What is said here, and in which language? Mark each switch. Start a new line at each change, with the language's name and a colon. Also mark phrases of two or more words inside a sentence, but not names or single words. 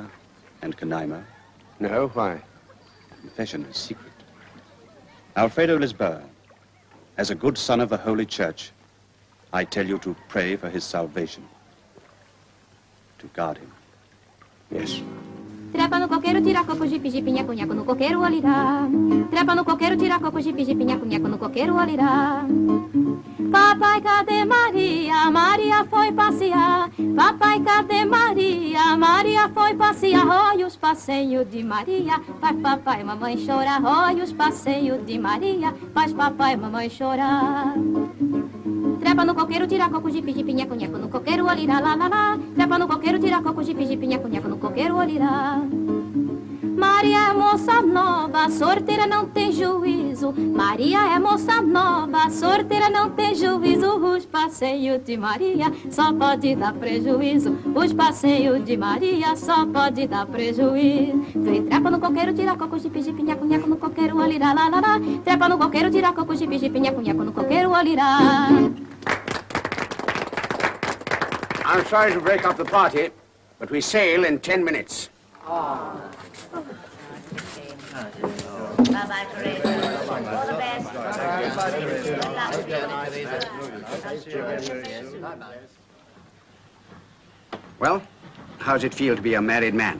English: and Canaima? No, why? Confession is secret. Alfredo Lisboa, as a good son of the Holy Church, I tell you to pray for his salvation. To guard him. Yes.
Portuguese: Trepa no coqueiro, tira coco, jipe, jipe, nhaco, nhaco no coqueiro, olirá. Trepa no coqueiro, tira coco, jipe, jipe, nhaco, nhaco no coqueiro, olirá. Papai, cadê Maria? Maria foi passear. Papai, cadê Maria? Maria foi passear. Rói os passeios de Maria. Faz papai e mamãe chorar. Rói os passeios de Maria. Faz papai e mamãe chorar. Trepa no coqueiro, tira coco, jipe, jipe, nhaco, nhaco no coqueiro, olirá, lá, lá, lá. Trepa no coqueiro, tira coco, jipe, jipe, nhaco, nhaco no coqueiro, olirá. Maria é moça nova, sorteira não tem juízo. Maria é moça nova, sorteira não tem juízo. Os passeios de Maria só pode dar prejuízo. Os passeios de Maria só pode dar prejuízo. Vem, trepa no coqueiro, tira coco, jipe, jipe, nhaco, nhaco no coqueiro, olirá, lá, lá, lá. Trepa no coqueiro, tira coco, jipe, jipe, nhaco, nhaco no coqueiro, olirá.
English: I'm sorry to break up the party, but we sail in 10 minutes. Oh. Bye-bye, Teresa. All the best. Well, how's it feel to be a married man?